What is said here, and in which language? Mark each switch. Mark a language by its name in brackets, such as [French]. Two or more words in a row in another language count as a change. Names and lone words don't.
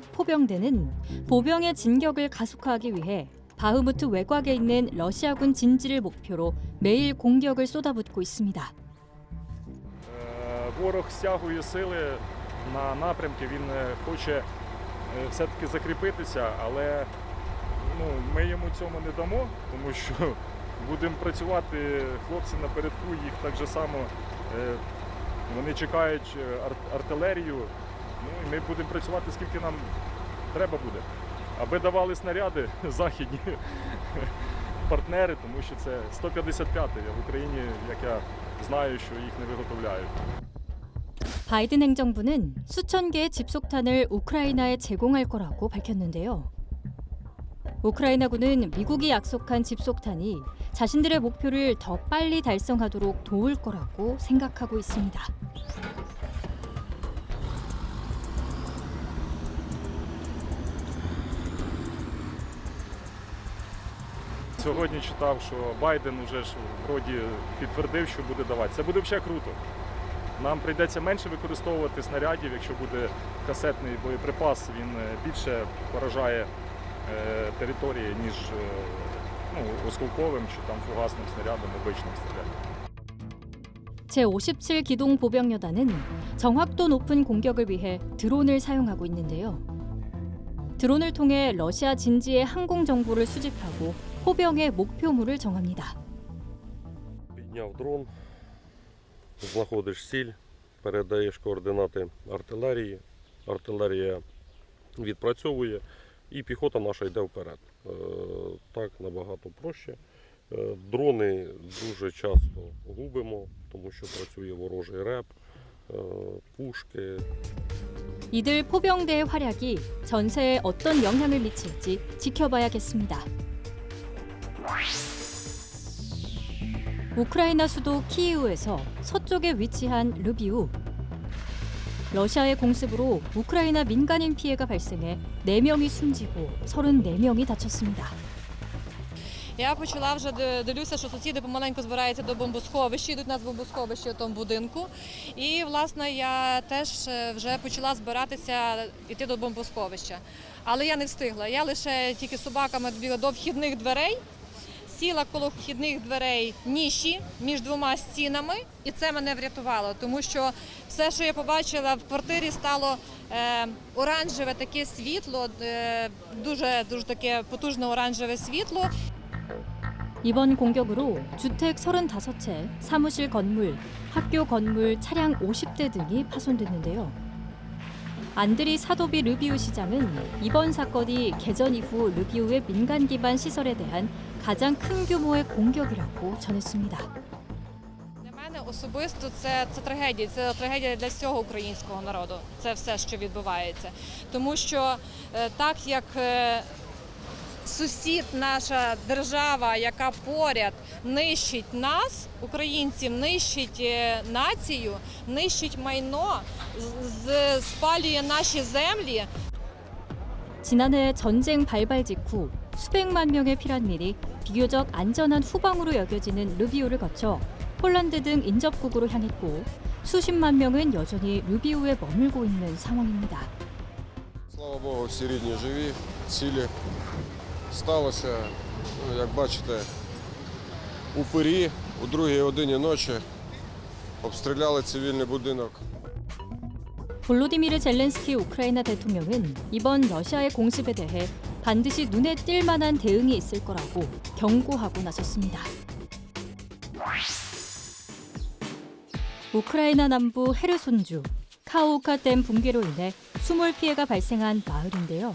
[Korean] 포병대는 보병의 진격을 가속화하기 위해 바흐무트 외곽에 있는 러시아군 진지를 목표로 매일 공격을 쏟아붓고 있습니다. [Ukrainian] Ворог стягує сили на напрямки, він хоче все-таки закріпитися, але ми йому цьому не дамо, тому що будемо працювати, хлопці напередку, їх так же само вони чекають артилерію, і ми будемо працювати, скільки нам треба буде. Аби давали снаряди західні партнери, тому що це 155-й, а в Україні, як я знаю, що їх не виготовляють. [Korean] 바이든 행정부는 수천 개의 집속탄을 우크라이나에 제공할 거라고 밝혔는데요. 우크라이나군은 미국이 약속한 집속탄이 자신들의 목표를 더 빨리 달성하도록 도울 거라고 생각하고 있습니다. [Ukrainian] Сьогодні читав, що Байден уже ж вроді підтвердив, що буде давати. Це буде взагалі круто. Нам прийдеться менше використовувати снарядів, якщо буде касетний боєприпас, він більше поражає території, ніж осколковим чи там фугасним снарядом, обичним снарядом. [Korean] 제57 기동보병여단은 정확도 높은 공격을 위해 드론을 사용하고 있는데요. 드론을 통해 러시아 진지의 항공 정보를 수집하고 포병의 목표물을 정합니다. [Ukrainian] Підняв дрон, знаходиш ціль, передаєш координати артилерії, артилерія відпрацьовує і піхота наша йде вперед. Так набагато проще. Дрони дуже часто губимо, тому що працює ворожий РЕП, пушки. [Korean] 이들 포병대의 활약이 전세에 어떤 영향을 미칠지 지켜봐야겠습니다. 우크라이나 수도 키이우에서 서쪽에 위치한 르비우. 러시아의 공습으로 우크라이나 민간인 피해가 발생해 4명이 숨지고 34명이 다쳤습니다. [Ukrainian] Я почала вже дивлюся, що сусіди помаленьку збираються до бомбосховища, йдуть на бомбосховище у тому будинку. І, власне, я теж вже почала збиратися йти до бомбосховища. Але я не встигла. Я лише тільки з собаками добігла до вхідних дверей, сіла коло вхідних дверей ніші між двома стінами, і це мене врятувало, тому що все, що я побачила в квартирі, стало оранжеве таке світло, дуже таке потужне оранжеве світло. [Korean] 이번 공격으로 주택 35채, 사무실 건물, 학교 건물, 차량 50대 등이 파손됐는데요. 안드리 사도비 르비우 시장은 이번 사건이 개전 이후 르비우의 민간 기반 시설에 대한 가장 큰 규모의 공격이라고 전했습니다. [Ukrainian] Для мене особисто це трагедія для всього українського народу. Це все, що відбувається. Тому що так як сусід, наша держава, яка поряд нищить нас, українців, нищить націю, нищить майно, спалює наші землі. [Korean] 지난해 전쟁 발발 직후 수백만 명의 피난민이 비교적 안전한 후방으로 여겨지는 르비우를 거쳐 폴란드 등 인접국으로 향했고 수십만 명은 여전히 르비우에 머물고 있는 상황입니다. [Ukrainian] Слава Богу, всі рідні живі, цілі. Сталося, як бачите, у Пирі о 2-й годині ночі обстріляли цивільний будинок. [Korean] 볼로디미르 젤렌스키 우크라이나 대통령은 이번 러시아의 공습에 대해 반드시 눈에 띌 만한 대응이 있을 거라고 경고하고 나섰습니다. 우크라이나 남부 헤르손주 카호우카 댐 붕괴로 인해 수몰 피해가 발생한 마을인데요.